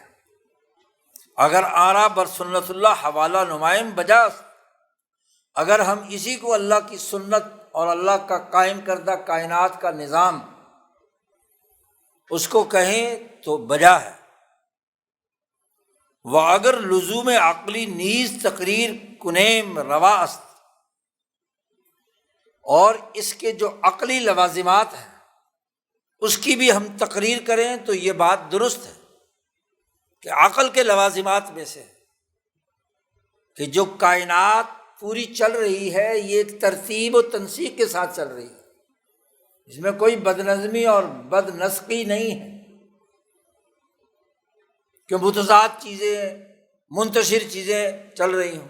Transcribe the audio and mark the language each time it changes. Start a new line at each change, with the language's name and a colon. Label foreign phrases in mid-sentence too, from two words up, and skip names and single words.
Persian: اگر آرا بر سنت اللہ حوالہ نمائم بجاست،
Urdu: اگر ہم اسی کو اللہ کی سنت اور اللہ کا قائم کردہ کائنات کا نظام اس کو کہیں تو بجا ہے۔
Persian: وہ اگر لزوم عقلی نیز تقریر کنیم روا است،
Urdu: اور اس کے جو عقلی لوازمات ہیں اس کی بھی ہم تقریر کریں تو یہ بات درست ہے کہ عقل کے لوازمات میں سے کہ جو کائنات پوری چل رہی ہے یہ ایک ترتیب و تنسیق کے ساتھ چل رہی ہے، اس میں کوئی بد نظمی اور بد نسقی نہیں ہے کہ متضاد چیزیں، منتشر چیزیں چل رہی ہوں۔